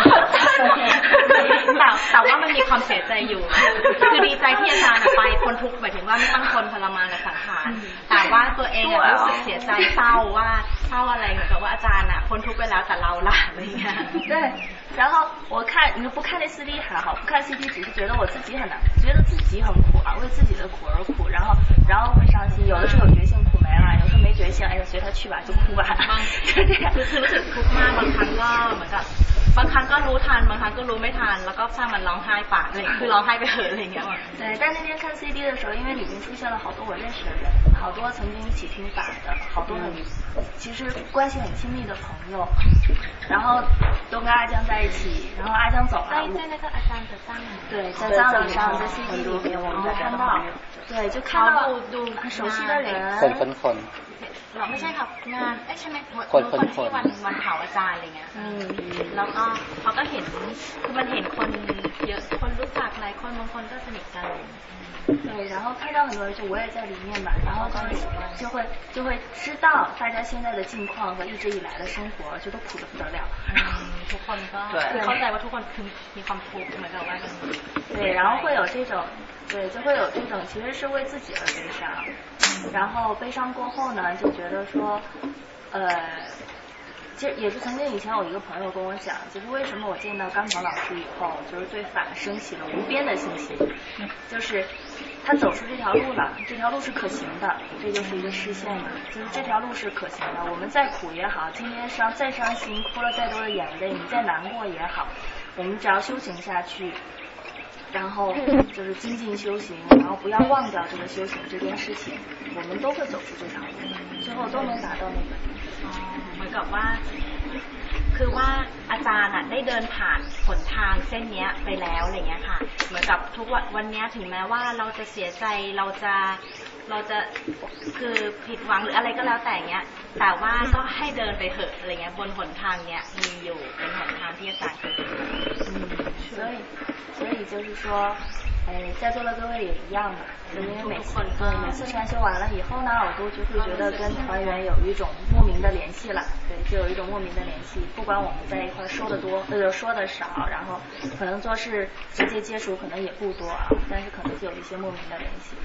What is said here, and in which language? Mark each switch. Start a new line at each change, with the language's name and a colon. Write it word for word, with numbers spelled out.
Thai: แต่แต่ว่ามันมีความเสียใจอยู่คือดีใจที่อาจารย์ไปคนทุกข์หมายถึงว่าไม่ต้องทนทรมานกับสังขารแต่ว่าตัวเองรู้สึกเสียใจเศร้าว่าเศร้าอะไรเหมือนกับว่าอาจารย์อะคนทุกข์ไปแล้วแต่เราล่ะอะไรเงี้ย
Chinese: 对然后我看你不看那 C D 还好，不看 C D 只是觉得我自己很难，觉得自己很苦啊，为自己的苦而苦，然后然后会伤心，有的时候有决心苦没了，有时候没决心，哎呀随他去吧，就哭吧，就这样。
Thai: คือรู้สึกทุกข์มากบางครั้งก็เหมือนกับบางครั้งก็รู้ทันบางครั้งก็รู้ไม่ทันแล้วก็สร้างมันร้องไห้ปากเลยคือร้องไห้ไปเหอะอะไรอย่างเงี้ย
Chinese: 对但那天看 C D 的时候因为里面出现了好多我认识的人好多曾经一起听法的好多很其实关系很亲密的朋友然后都跟阿江在一起然后阿江走了在在那个阿江的葬礼对在葬礼上在 C D 里面我们就看到对就看到很熟悉的人
Thai: คนคนคน เราไม่ใช่ครับงานเอ๊ะใช่ไหมคนคนที่วันวันเผาอาจารย์อะไรเงี้ยแล้วก็เขาก็เห็นคือมันเห็นคนเยอะคนรู้จักหลายคนบางคนก็สนิทกัน
Chinese: 对，然后看到很多人，就我也在里面吧，然后就就会就会知道大家现在的境况和一直以来的生活，就都苦得不得了。
Thai: ทุกคนก็เข้าใจว่าทุกคนคือมีความทุกข์เหมือนกับว่า
Chinese: 对，然后会有这种，对，就会有这种，其实是为自己而悲伤。然后悲伤过后呢，就觉得说，呃，其实也是曾经以前有一个朋友跟我讲，就是为什么我见到甘鹏老师以后，就是对法升起了无边的信心，就是。他走出这条路了，这条路是可行的，这就是一个实现嘛，就是这条路是可行的。我们再苦也好，今天伤再伤心，哭了再多的眼泪，你再难过也好，我们只要修行下去，然后就是精进修行，然后不要忘掉这个修行这件事情，我们都会走出这条路，最后都能达到那个。
Thai: 哦，เหมือนกับว่าคือว่าอาจารย์ได้เดินผ่านหนทางเส้นนี้ไปแล้วอะไรเงี้ยค่ะเหมือนกับทุกวันวันนี้ถึงแม้ว่าเราจะเสียใจเราจะเราจะคือผิดหวังหรืออะไรก็แล้วแต่เงี้ยแต่ว่าก็ให้เดินไปเถอะอะไรเงี้ยบนหนทางเนี้ยมีอยู่เป็นหนทางที่อาจารย์เคยเดินมา
Chinese: 所以所以就是说哎，在座的各位也一样嘛，因为每次对每次禅修完了以后呢，我都就会觉得跟团员有一种莫名的联系了，对，就有一种莫名的联系。不管我们在一块说的多或者说的少，然后可能做事直接接触可能也不多啊，但是可能就有一些莫名的联系。